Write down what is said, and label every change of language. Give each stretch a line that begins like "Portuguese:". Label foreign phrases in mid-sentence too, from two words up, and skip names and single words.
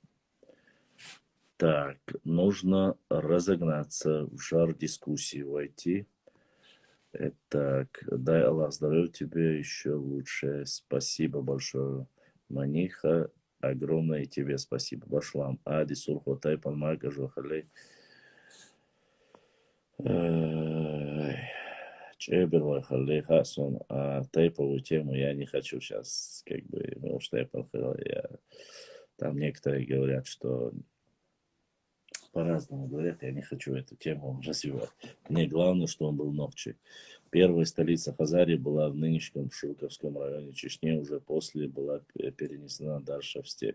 Russian: Так, нужно разогнаться, в жар дискуссии войти. Так, дай Аллах здоровья тебе, еще лучше. Спасибо большое, Маниха. Огромное тебе спасибо.
Chechen: Башлам. Ади сурхотай панмага жохалей. Чебер халей хасон.
Russian: А тейповую тему я не хочу сейчас, как бы, может, я там некоторые говорят, что по-разному говорят, я не хочу эту тему развивать. Мне главное, что он был Нохчи. Первая столица Хазарии была в нынешнем Шилковском районе Чечни, уже после была перенесена дальше в степь.